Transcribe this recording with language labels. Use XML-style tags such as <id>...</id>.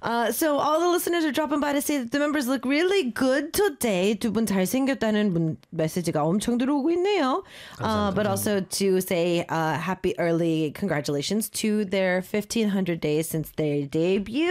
<en>So all the listeners are dropping by to say that the members look really good today.</en> <ko>두 분 잘 생겼다는 메시지가 엄청 들어오고 있네요.</ko> <en>But also to say happy early congratulations to their 1500 days since their debut.</en>